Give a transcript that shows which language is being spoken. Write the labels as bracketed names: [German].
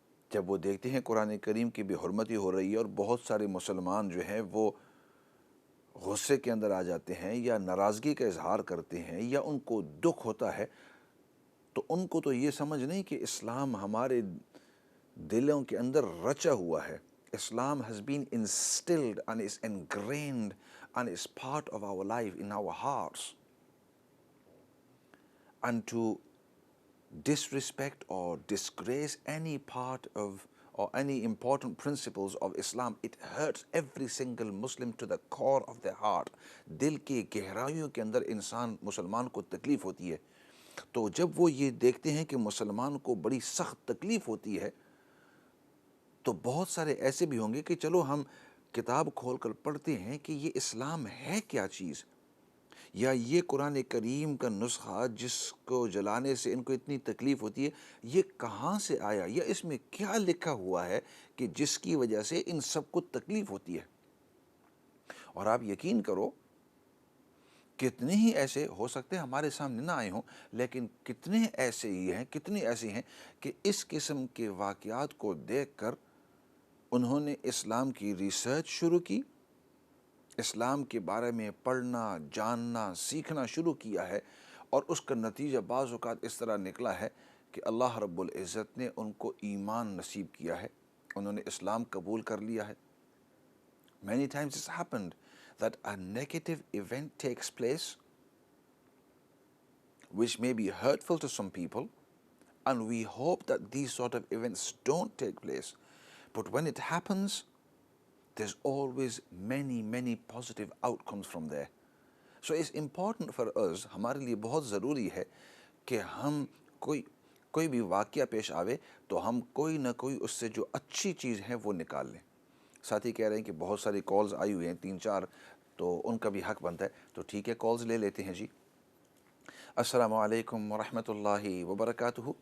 [Urdu] جب وہ دیکھتے ہیں قرآن کریم کی بے حرمتی ہو رہی ہے اور بہت سارے مسلمان جو ہیں وہ غصے کے اندر آ جاتے ہیں یا ناراضگی کا اظہار کرتے ہیں یا ان کو دکھ ہوتا ہے، تو ان کو تو یہ سمجھ نہیں کہ اسلام ہمارے دلوں کے اندر رچا ہوا ہے. [English] Islam has been instilled and is ingrained and is part of our life in our hearts. And to disrespect or disgrace any part of or any important principles of Islam, it hurts every single Muslim to the core of their heart. [Urdu] دل کی گہرائیوں کے اندر انسان مسلمان کو تکلیف ہوتی ہے. تو جب وہ یہ دیکھتے ہیں کہ مسلمان کو بڑی سخت تکلیف ہوتی ہے تو بہت سارے ایسے بھی ہوں گے کہ چلو ہم کتاب کھول کر پڑھتے ہیں کہ یہ اسلام ہے کیا چیز، یا یہ قرآن کریم کا نسخہ جس کو جلانے سے ان کو اتنی تکلیف ہوتی ہے یہ کہاں سے آیا، یا اس میں کیا لکھا ہوا ہے کہ جس کی وجہ سے ان سب کو تکلیف ہوتی ہے. اور آپ یقین کرو کتنے ہی ایسے ہو سکتے ہیں ہمارے سامنے نہ آئے ہوں، لیکن کتنے ایسے ہیں کہ اس قسم کے واقعات کو دیکھ کر انہوں نے اسلام کی ریسرچ شروع کی، اسلام کے بارے میں پڑھنا، جاننا، سیکھنا شروع کیا ہے، اور اس کا نتیجہ بعض اوقات اس طرح نکلا ہے کہ اللہ رب العزت نے ان کو ایمان نصیب کیا ہے، انہوں نے اسلام قبول کر لیا ہے. [English] Many times it's happened that a negative event takes place which may be hurtful to some people, and we hope that these sort of events don't take place. But when it happens, there's always many positive outcomes from there. So it's important for us، [Urdu] ہمارے لیے بہت ضروری ہے کہ ہم کوئی بھی واقعہ پیش آوے تو ہم کوئی نہ کوئی اس سے جو اچھی چیز ہے وہ نکال لیں. ساتھی کہہ رہے ہیں کہ بہت ساری کالز آئی ہوئی ہیں 3-4، تو ان کا بھی حق بنتا ہے، تو ٹھیک ہے کالز لے لیتے ہیں. جی السلام علیکم ورحمۃ اللہ وبرکاتہ.